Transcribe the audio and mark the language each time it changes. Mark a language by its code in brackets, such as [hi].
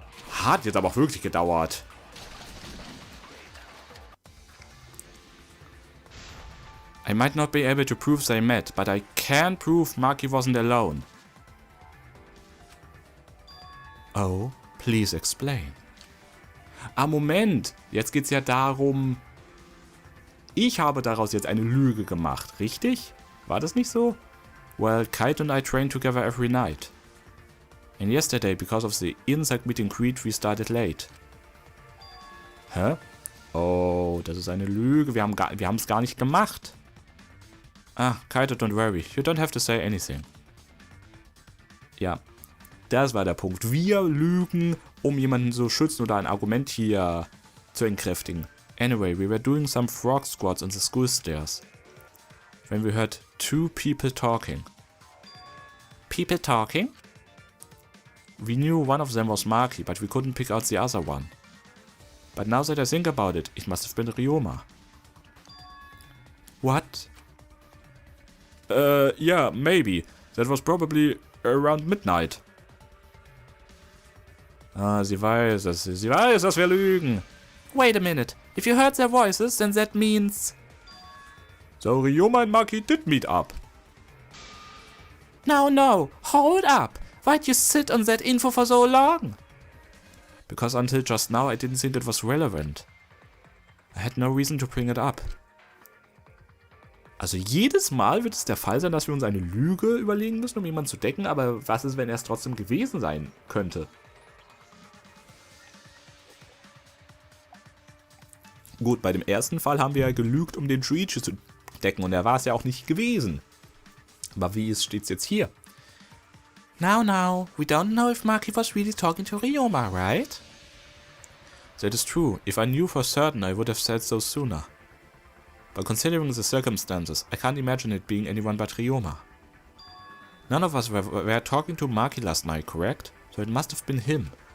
[de] Hat jetzt aber auch wirklich gedauert. [en] I might not be able to prove they met, but I can prove Marky wasn't alone. Oh, please explain. [de] Ah, Moment. Jetzt geht's ja darum... Ich habe daraus jetzt eine Lüge gemacht, richtig? War das nicht so? [en] Well, Kite and I train together every night. And yesterday, because of the insect meet and greet, we started late. [de] Hä? Oh, das ist eine Lüge. Wir haben es gar nicht gemacht. [en] Ah, Kite, don't worry. You don't have to say anything. [de] Ja, das war der Punkt. Wir lügen, um jemanden zu schützen oder ein Argument hier zu entkräftigen. [en] Anyway, we were doing some frog squats on the school stairs. When we heard 2 people talking. People talking? We knew one of them was Marky, but we couldn't pick out the other one. But now that I think about it, it must have been Ryoma. What? Yeah, maybe. That was probably around midnight. [de] Ah, sie weiß, dass wir lügen. [en] Wait a minute. If you heard their voices, then that means... So, Ryoma and Marky did meet up. No, hold up. Why'd you sit on that info for so long? Because until just now I didn't think it was relevant. I had no reason to bring it up. [de] Also jedes Mal wird es der Fall sein, dass wir uns eine Lüge überlegen müssen, um jemanden zu decken, aber was ist, wenn er es trotzdem gewesen sein könnte? Gut, bei dem ersten Fall haben wir ja gelügt, um den Shuichi zu decken und er war es ja auch nicht gewesen. Aber wie steht's jetzt hier? [en] Now, we don't know if Maki was really talking to Ryoma, right? That is true. If I knew for certain, I would have said so sooner. But considering the circumstances, I can't imagine it being anyone but Ryoma. None of us were talking to Maki last night, correct? So it must have been him.